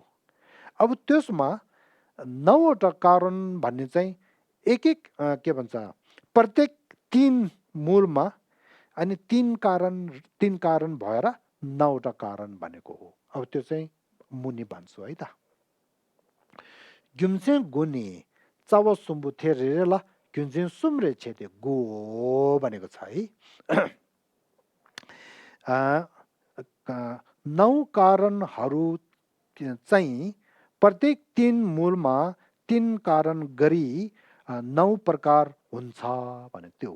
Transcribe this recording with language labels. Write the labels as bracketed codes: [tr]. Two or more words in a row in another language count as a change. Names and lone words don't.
[ne] अब त्यसमा 9वटा कारण भन्ने चाहिँ एक एक के भन्छ प्रत्येक तीन मूलमा अनि तीन कारण भएर 9वटा कारण भनेको हो। अब त्यो चाहिँ मुनि भन्छु है त। [bo] རྒྱུ་མཚན་དགུ་ནི་རྩ་བ་གསུམ་པོ་ཐེ་རེ་ལ་རྒྱུ་མཚན་གསུམ་རེ་ཕྱེ་དེ་གོ [ne] भनेको छ है। 9 कारणहरू चाहिँ प्रत्येक तीन मूलमा 3 कारण गरी 9 प्रकार हुन्छ भने त्यो।